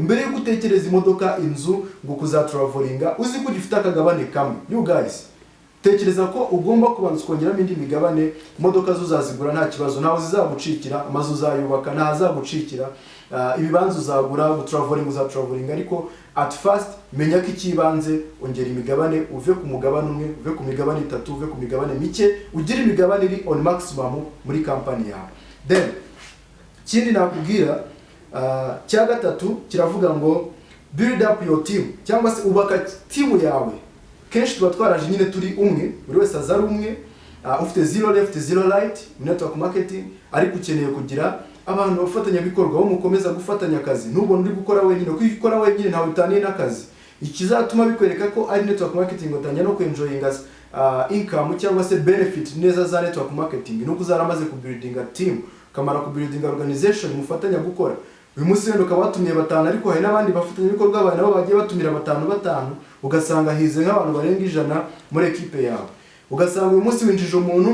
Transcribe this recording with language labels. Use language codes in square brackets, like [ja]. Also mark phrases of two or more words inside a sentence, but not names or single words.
[rw] Mbere yo gutekereza imodoka, inzu, ngo kuzatravelinga, uzi ko ugifite akagabane kamwe. [en] You guys, [rw] tekereza ko ugomba kubanza kongeramo indi migabane. Imodoka zo uzazigura nta kibazo, ntaho zizagucikira, amazu uzayubaka nta hazagucikira, ibibanza uzagura, uzatravelinga. Ariko [en] at first [rw] menya ko ikibanze ongera imigabane, uve ku mugabane umwe, uve ku migabane 3, uve ku migabane mike, ugira imigabane iri [en] on maximum [rw] muri company yawe. Then kindi nakubwira cya gatatu kiravuga ngo [en] build up your team, [rw] cyangwa se ubaka team yawe. Kenshi tuba twaraje nyine turi umwe, buri wese azari umwe, ufite [en] zero left zero right network marketing, [rw] ariko ukeneye kugira abantu bafatanya bikorwa, mukomeza gufatanya akazi. Ntubone uri gukora wenyine, kuko gukora wenyine ntawe utaniye n'akazi. Ikizatuma bikwereka ko ari [en] network marketing [rw] utangira no kwenjoyinga income cyangwa se benefit neza za [en] network marketing [rw] nuko zaramaze ku [en] building team [rw] kamara ku [en] building organization [rw] mufatanya gukora uyu munsi wenda ukaba watumiye batanu ariko hari n'abandi bafatanya ibikorwa abantu nabo bagiye batumira batanu ugasanga hize nk'abantu barenga 100 muri equipe yawe ugasanga uyu munsi winjije umuntu